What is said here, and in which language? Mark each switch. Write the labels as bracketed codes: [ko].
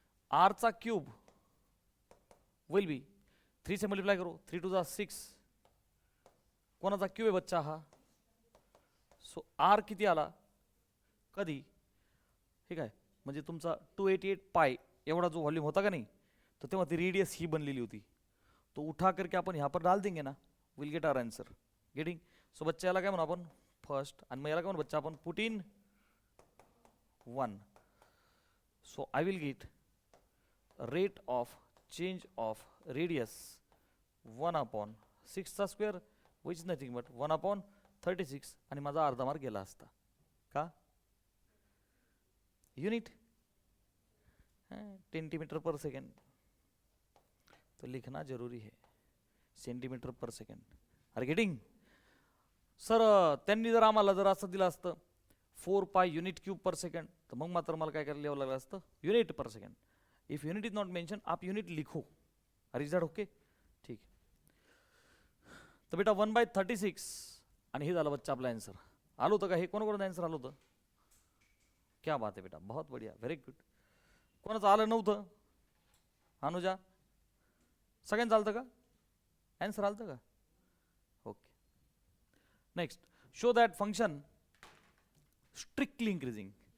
[mr] आरचा cube [en] will be [mr] 3 [hi] से multiply करो, [mr] 3 2 जा 6, कोणाचा क्यूब आहे बच्चा हा. सो आर किती आला कधी, ठीक आहे, म्हणजे तुमचा 288 पाय एवढा जो व्हॉल्यूम होता का नाही, तो तेव्हा ती रेडियस ही बनलेली होती. [hi] तो उठा करके आपण यहाँ पर डाल देंगे ना, [en] Will get our answer. Getting. [mr] So बच्चा याला काय म्हणू आपण फर्स्ट, आणि मग याला काय म्हणू बच्चा आपण [en] Put in 1. So I will get rate of change of radius 1/6² which is nothing but 1/36, [mr] आणि माझा अर्धा मार्क गेला असता. का? [hi] यूनिट सेंटीमीटर पर सेकंड, तो लिखना जरूरी है, सेंटीमीटर पर सेकंड. [en] Are getting. [mr] सर त्यांनी जर आम्हाला जर असं दिलं असतं 4 पाय युनिट क्यूब पर सेकंड, तर मग मात्र मला काय करायला लिहावं लागलं असतं unit per second. [en] if unit is not mention [hi] आप युनिट लिखो. [en] Are is that okay? [mr] ठीक. तर बेटा 1/36, आणि हे झालं बच्चा आपला आन्सर. आलं होतं का हे? कोणाकोणाचं आन्सर आलं होतं? [hi] क्या बात है बेटा, बहुत बढ़िया, [en] Very good. [mr] कोणाचं आलं नव्हतं? अनुजा, सगळ्यांचं आलं का आन्सर? आलं का? Okay. [en] Next, show that function strictly increasing.